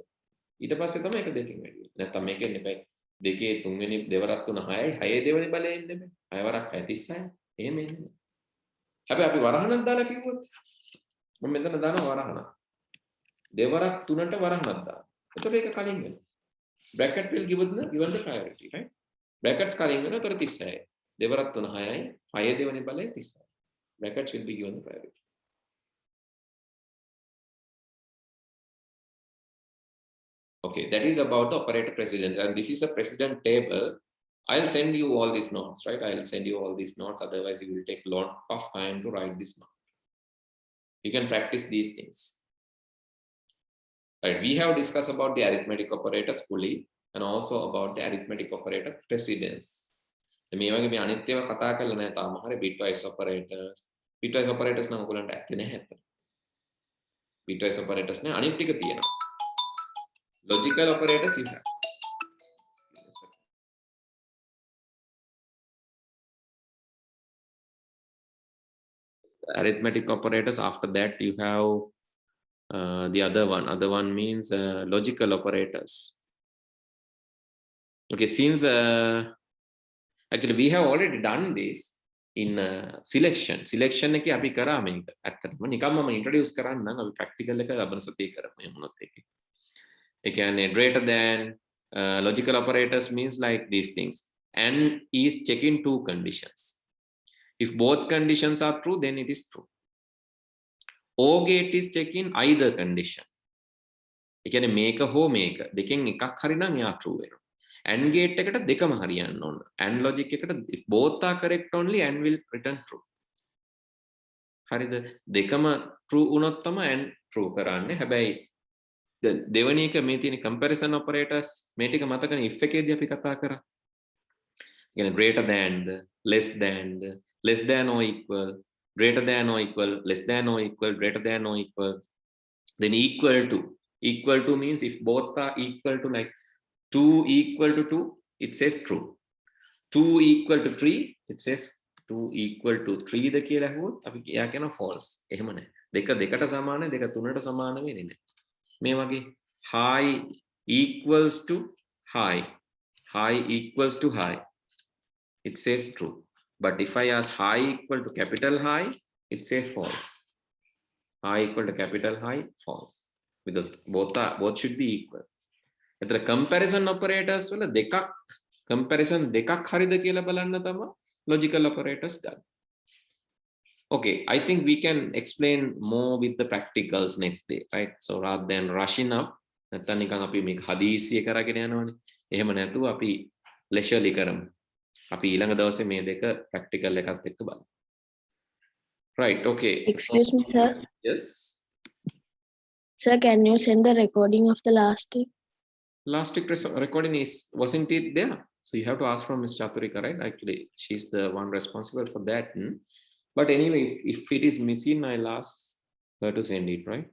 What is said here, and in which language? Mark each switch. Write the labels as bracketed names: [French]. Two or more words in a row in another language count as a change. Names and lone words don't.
[Sinhala] ඊට පස්සේ තමයි එක දෙකකින් වැඩි වෙන්නේ. නැත්තම් මේක එන්නේ බෑ. 2 3 වෙනි 2 වරක් 3 6යි. 6 දෙවෙනි බලය එන්නේ බෑ. 6 වරක් 6 36යි. එහෙම එන්නේ. හැබැයි අපි වරහණක් දාලා කිව්වොත් මම මෙතන දානවා වරහණ. 2 වරක් 3ට වරහණක් දානවා. එතකොට ඒක කලින් වෙනවා. [English] bracket will given the priority, right? [Sinhala] Brackets කලින් වෙනවා. එතකොට 36යි. 2 වරක් 3 6යි. 6 දෙවෙනි බලය 36යි. [English] Brackets will be given the priority. Okay, that is about the operator precedence, and this is a precedent table. I'll send you all these notes, right? I'll send you all these notes. Otherwise, it will take a lot of time to write this note. You can practice these things. Right? We have discussed about the arithmetic operators fully, and also about the arithmetic operator precedence. [Sinhala] මේ වගේ මේ අනිත් ඒවා කතා කරලා නැහැ තාම. හරි [English] bitwise operators. Bitwise operators [Sinhala] නම් ඔයගොල්ලන්ට ඇත්තේ නැහැ ඇත්ත. [English] Bitwise operators [Sinhala] නේ අනිත් ටික තියෙනවා. [English] Logical operators you have. Arithmetic operators, after that you have the other one means logical operators. Okay, since actually we have already done this in selection [Sinhala] එකේ අපි කරා මේක ඇත්තටම නිකම්ම මම [English] introduce [Sinhala] කරන්නම් අපි practical එක ලබන සතියේ කරමු මොනොත් එකේ [English] Again, greater than logical operators means like these things. And is checking two conditions. If both conditions are true, then it is true. OR gate is checking either condition. Again, make a home make [Sinhala] දෙකෙන් එකක් හරි නම් එයා true වෙනවා. [English] AND gate [Sinhala] එකට දෙකම හරියන්න ඕන. [English] AND logic එකට if both are correct only AND will return true. [Sinhala] හරිද? දෙකම true වුණොත් තමයි AND true කරන්නේ. හැබැයි දෙවෙනි එක මේ තියෙන [English] comparison operators [Sinhala] මේ ටික මතකනේ if එකේදී අපි කතා කරා. [English] කියන්නේ greater than the, less than or equal, greater than or equal, less than or equal, greater than or equal, then equal to. Equal to means if both are equal to like 2 equal to 2, it says true. 2 equal to 3, it says 2 equal to 3 [Sinhala] ද කියලා හුවොත් අපි එයා කියනවා [English] false. [Sinhala] එහෙම නැහැ. දෙක දෙකට සමානයි, දෙක තුනට සමාන වෙන්නේ නැහැ. මේ වගේ [English] high equals to high, high equals to high, it says true. But if I ask high equal to capital high, it says false. High equal to capital high, false. Because both should be equal. [Sinhala] එතන [English] comparison operators [Sinhala] වල දෙකක් comparison දෙකක් හරිද කියලා බලන්න තමයි [English] logical operators [Sinhala] ගන්න. [English] Okay, I think we can explain more with the practicals next day, right? So rather than rushing up, [Sinhala] නැත්නම් නිකන් අපි මේක හදිස්සිය කරගෙන යනවනේ. එහෙම නැතුව අපි leisurely කරමු. අපි ඊළඟ දවසේ මේ දෙක practical එකත් එක්ක බලමු. [English] Right, okay. Excuse me, sir. Yes. Sir, can you send the recording of the last week? Last week recording wasn't it there? So you have to ask from Ms. Chaturika, right? Actually, she's the one responsible for that. But anyway, if it is missing, I'll ask her to send it, right?